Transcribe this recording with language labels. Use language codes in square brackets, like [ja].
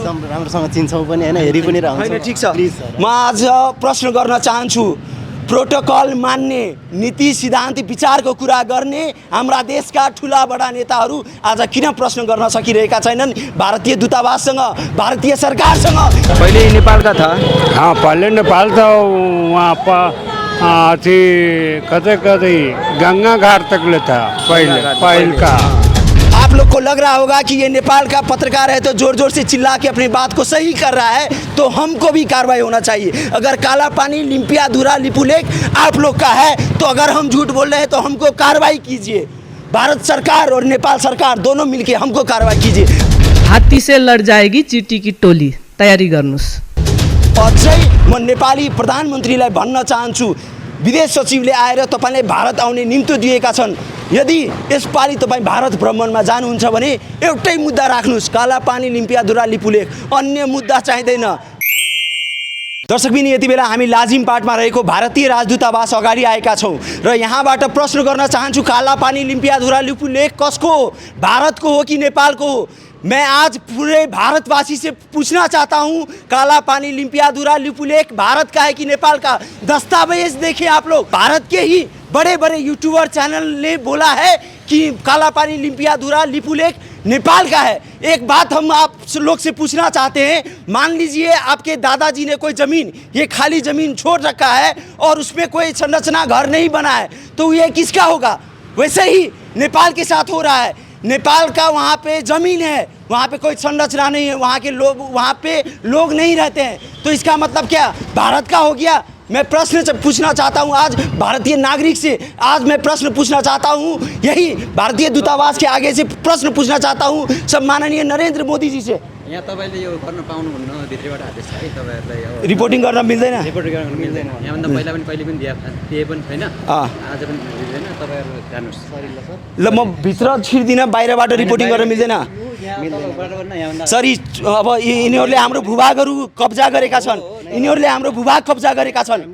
[ne] राम्रोसँग चिन्छौँ पनि होइन, हेरि पनि रहन्छ। होइन, ठिक छ। म आज प्रश्न गर्न चाहन्छु, प्रोटोकल मान्ने, नीति सिद्धान्त विचारको कुरा गर्ने हाम्रा देशका ठुला बडा नेताहरू आज किन प्रश्न गर्न सकिरहेका छैनन् भारतीय दूतावाससँग, भारतीय सरकारसँग? पहिले नेपालका था। [hi] हाँ, पहले नेपाल था, वहाँ पर अथी कतई गंगा घाट तक ले था पहले का। आप लोग को लग रहा होगा कि ये नेपाल का पत्रकार है तो जोर जोर से चिल्ला के अपनी बात को सही कर रहा है, तो हमको भी कार्रवाई होना चाहिए। अगर काला पानी, लिम्पियाधुरा, लिपुलेख आप लोग का है तो अगर हम झूठ बोल रहे हैं तो हमको कार्रवाई कीजिए। भारत सरकार और नेपाल सरकार दोनों मिलके हमको कार्रवाई कीजिए। हाथी से लड़ जाएगी चींटी की टोली, [ne] तयारी गर्नुस्। अझै म नेपाली प्रधानमन्त्रीलाई भन्न चाहन्छु, विदेश सचिवले आएर तपाईँले भारत आउने निम्तो दिएका छन्। यदि यसपालि तपाईँ भारत भ्रमणमा जानुहुन्छ भने एउटै मुद्दा राख्नुहोस्, काला पानी, लिम्पियाधुरा, लिपुलेख, अन्य मुद्दा चाहिँदैन। दर्शकबिन, यति बेला हामी लाजिमपाटमा रहेको भारतीय राजदूतावास अगाडि आएका छौँ र यहाँबाट प्रश्न गर्न चाहन्छु, काला पानी, लिम्पियाधुरा, लिपुलेख कसको हो? भारतको हो कि नेपालको हो? [hi] मैं आज पूरे भारतवासी से पूछना चाहता हूँ, काला पानी, लिम्पियाधुरा, लिपुलेख भारत का है कि नेपाल का? दस्तावेज देखिए आप लोग, भारत के ही बड़े बड़े यूट्यूबर चैनल ने बोला है कि काला पानी, लिम्पियाधुरा, लिपुलेख नेपाल का है। एक बात हम आप लोग से पूछना चाहते हैं, मान लीजिए आपके दादाजी ने कोई ज़मीन, ये खाली ज़मीन छोड़ रखा है और उसमें कोई संरचना घर नहीं बना है, तो ये किसका होगा? वैसे ही नेपाल के साथ हो रहा है। नेपाल का वहाँ पे ज़मीन है, वहाँ पे कोई संरचना नहीं है, वहाँ के लोग, वहाँ पे लोग नहीं रहते हैं, तो इसका मतलब क्या भारत का हो गया? मैं प्रश्न पूछना चाहता हूँ आज भारतीय नागरिक से, आज मैं प्रश्न पूछना चाहता हूँ, यही भारतीय दूतावास के आगे से प्रश्न पूछना चाहता हूँ सम्माननीय नरेंद्र मोदी जी से। [ne] यहाँ तपाईँले यो गर्न पाउनुहुन्न, भित्रबाट आदेश छ है तपाईँहरूलाई? रिपोर्टिङ गर्न मिल्दैन, रिपोर्टिङ गर्न मिल्दैन। यहाँभन्दा पहिला पनि कहिले पनि दिए पनि छैन, आज पनि दिँदैन। तपाईँहरू जानुहोस्। सरी ल सर। ल, म भित्र छिर्दिन, बाहिरबाट रिपोर्टिङ गर्न मिल्दैन सर। अब यिनीहरूले हाम्रो भूभागहरू कब्जा गरेका छन्, यिनीहरूले हाम्रो भूभाग कब्जा गरेका छन्।